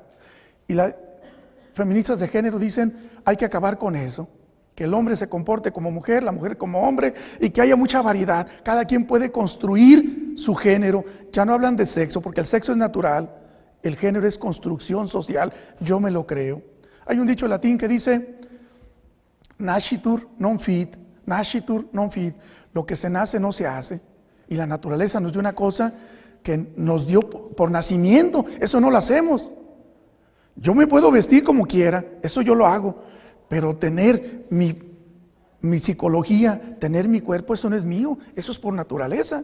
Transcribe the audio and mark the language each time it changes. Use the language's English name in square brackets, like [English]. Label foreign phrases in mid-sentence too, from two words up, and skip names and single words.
[Spanish] Y las feministas de género dicen, hay que acabar con eso. Que el hombre se comporte como mujer, la mujer como hombre, y que haya mucha variedad. Cada quien puede construir su género. Ya no hablan de sexo, porque el sexo es natural. El género es construcción social, yo me lo creo. Hay un dicho latín que dice, [Latin] nascitur non fit, nascitur non fit, [Spanish] lo que se nace no se hace. Y la naturaleza nos dio una cosa que nos dio por nacimiento, eso no lo hacemos. Yo me puedo vestir como quiera, eso yo lo hago, pero tener mi psicología, tener mi cuerpo, eso no es mío, eso es por naturaleza.